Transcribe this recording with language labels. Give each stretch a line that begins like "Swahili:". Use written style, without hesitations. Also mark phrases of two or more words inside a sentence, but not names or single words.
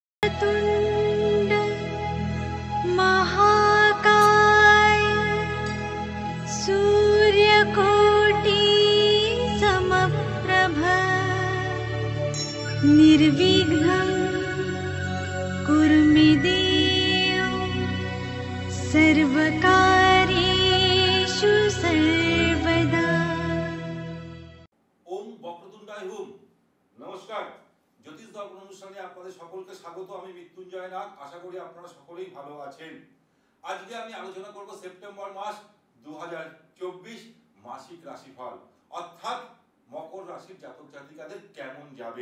Sanskrit: वक्रतुण्ड महाकाय सूर्यकोटि समप्रभ निर्विघ्नं कुरु मे देव सर्वकार्येषु सर्वदा। ओम वक्रतुण्डाय हुम।
Bangla: नमस्कार, জ্যোতিষ দর্পণ অনুষ্ঠানে আপনাদের সকলকে স্বাগত। আমি মৃত্যুঞ্জয় নাগ। আশা করি আপনারা সকলেই ভালো আছেন। আজকে আমি আলোচনা করব সেপ্টেম্বর মাস 2024 মাসিক রাশিফল, অর্থাৎ মকর রাশির জাতক জাতিকাদের কেমন যাবে।